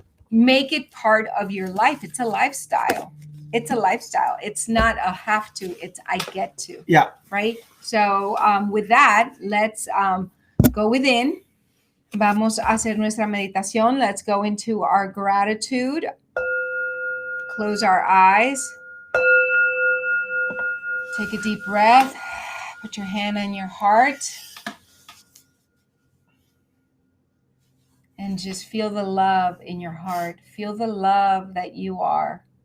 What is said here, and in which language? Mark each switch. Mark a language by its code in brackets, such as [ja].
[en] Make it part of your life. It's a lifestyle. It's not a have to, it's I get to. Yeah. Right. So with that, let's go within. [es] Vamos a hacer nuestra meditación. [en] Let's go into our gratitude. Close our eyes. Take a deep breath. Put your hand on your heart. And just feel the love in your heart. Feel the love that you are.